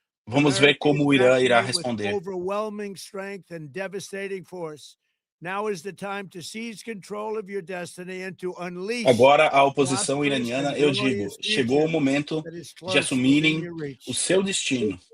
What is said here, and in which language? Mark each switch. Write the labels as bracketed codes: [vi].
[pt] Vamos ver como o Irã irá responder. [en] Overwhelming strength and devastating force. Now is the time to seize control of your destiny and to unleash. [pt] Agora, a oposição iraniana, eu digo, chegou o momento de assumirem o seu destino.